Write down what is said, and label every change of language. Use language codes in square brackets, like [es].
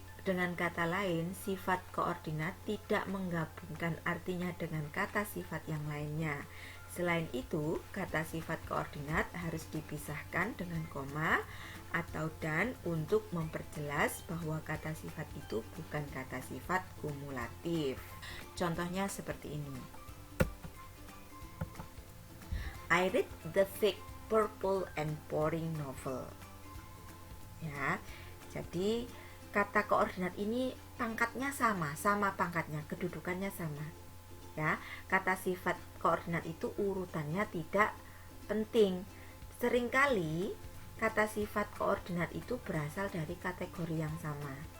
[id] Dengan kata lain, sifat koordinat tidak menggabungkan artinya dengan kata sifat yang lainnya. Selain itu, kata sifat koordinat harus dipisahkan dengan koma atau dan untuk memperjelas bahwa kata sifat itu bukan kata sifat kumulatif. Contohnya seperti ini. [en] I read the thick, purple, and boring novel. [id] Ya, jadi kata koordinat ini pangkatnya sama pangkatnya, kedudukannya sama. Ya, kata sifat koordinat itu urutannya tidak penting. Seringkali kata sifat koordinat itu berasal dari kategori yang sama.